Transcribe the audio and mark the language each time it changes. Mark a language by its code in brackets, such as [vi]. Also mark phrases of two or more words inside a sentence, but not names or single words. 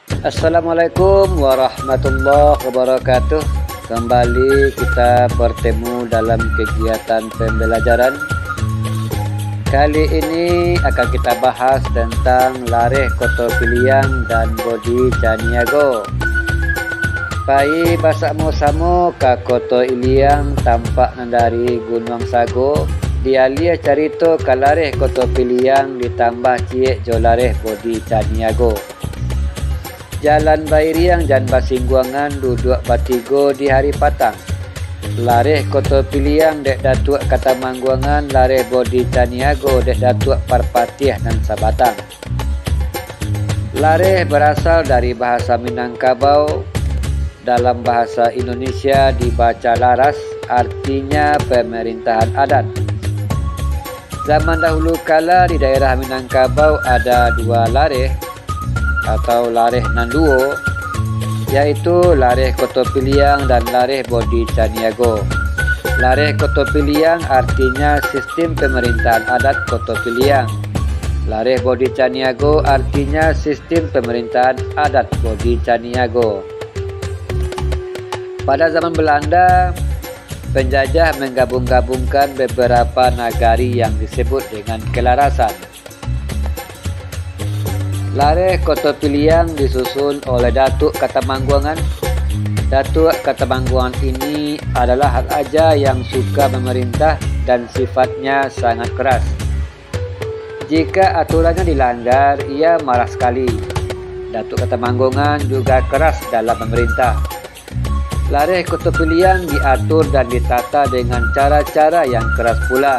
[ar] السلام عليكم ورحمة الله وبركاته. [id] Kembali kita bertemu dalam kegiatan pembelajaran. Kali ini akan kita bahas tentang lareh koto piliang dan bodi caniago. [min] Pai basakmu samo ka koto iliang tampak dari Gunung Sago. Dia lia carito ka lareh koto piliang ditambah ciek jo lareh bodi caniago. Jalan Bairiang Jan Basingguangan duduk batigo di hari patang. Lareh koto piliang dek datuk kata mangguangan lareh bodi caniago dek datuk parpatiah dan sabatang. [id] Lareh berasal dari bahasa Minangkabau. Dalam bahasa Indonesia dibaca laras, artinya pemerintahan adat. Zaman dahulu kala di daerah Minangkabau ada dua lareh atau [min] lareh nanduo, [id] yaitu lareh koto piliang dan lareh bodi caniago. Lareh koto piliang artinya sistem pemerintahan adat koto piliang. Lareh bodi caniago artinya sistem pemerintahan adat bodi caniago. Pada zaman Belanda, penjajah menggabung-gabungkan beberapa nagari yang disebut dengan kelarasan. Lareh koto piliang disusun oleh Datuk Katamangguangan. Datuk Katamangguangan ini adalah hak aja yang suka memerintah dan sifatnya sangat keras. Jika aturannya dilanggar, ia marah sekali. Datuk Katamangguangan juga keras dalam memerintah. Lareh koto piliang diatur dan ditata dengan cara-cara yang keras pula.